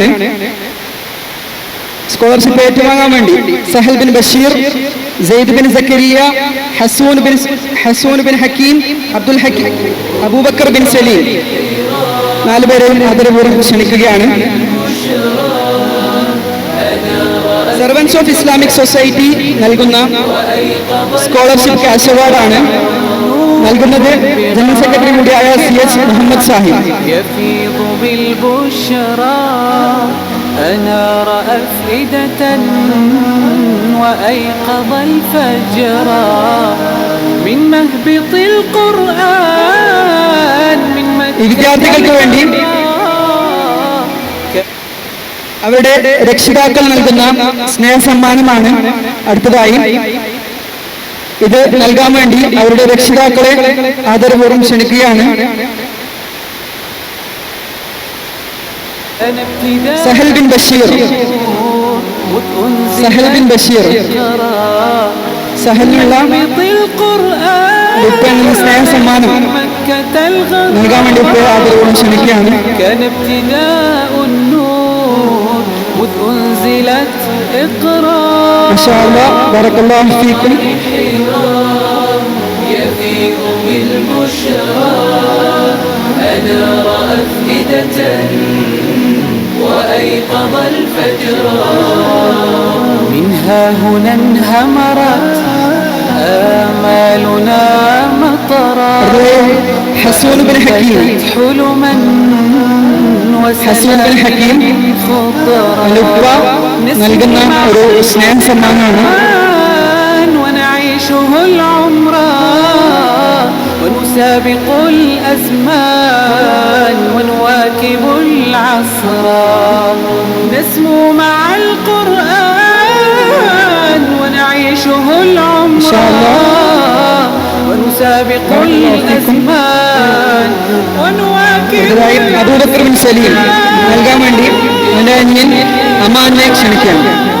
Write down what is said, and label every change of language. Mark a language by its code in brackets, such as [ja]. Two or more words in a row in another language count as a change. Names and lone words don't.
[ml] സ്കോളർഷിപ്പ് ഏറ്റുവാങ്ങാൻ വേണ്ടി സഹൽ ബിൻ ബഷീർ, സെയ്ദ് ബിൻ സക്കരിയ, ഹസൂൻ ബിൻ ഹക്കീം, അബ്ദുൽ ഹക്കീം, അബൂബക്കർ ബിൻ സലീം 4 പേരെയും ആദരപൂർവ്വം ക്ഷണിക്കുകയാണ്. സർവൻസ് ഓഫ് ഇസ്ലാമിക് സൊസൈറ്റി നൽകുന്ന സ്കോളർഷിപ്പ് [en] cash award [ml] നൽകുന്നത് [en] General Secretary [ml] കൂടിയായ CH മുഹമ്മദ് സാഹിബ്. [ar] أنار أفئدة وأيقظ الفجر من مهبط القرآن من [ml] ഈ വിദ്യാർത്ഥികൾക്ക് വേണ്ടി അവരുടെ രക്ഷിതാക്കൾ നൽകുന്ന സ്നേഹസമ്മാനമാണ്. അടുത്തതായി ഇത് നൽകാൻ വേണ്ടി അവരുടെ രക്ഷിതാക്കളെ ആദരപൂർവ്വം ക്ഷണിക്കുകയാണ്. സഹൽ ബിൻ ബഷീർ. സഹലിനുള്ള സ്നേഹസമ്മാനം നൽകാൻ വേണ്ടി ആദരപൂർവ്വം ക്ഷണിക്കുകയാണ്. [ar] مذ أنزلت اقرأ ما شاء الله بارك الله فيكم. يفيض بالبشرى أنار أفئدة وأيقظ الفجر منها هنا انهمرت آمالنا مطرا حسون بن حكيم. حلما [ml] ഹസൂൻ ബിൻ ഹക്കീം ഉപ്പ നൽകുന്ന ഒരു സ്നേഹസമ്മാനമാണ്. [ar] ونعيشه العمر ونسابق الأزمان ونواكب العصر نسمو مع القرآن ونعيشه العمر ونسابق الأزمان ونواكب [ml] അബൂബക്കർ ബിൻ സലീം നൽകാൻ വേണ്ടി എൻ്റെ അനിയൻ അമാനെ ക്ഷണിക്കുകയാണ്.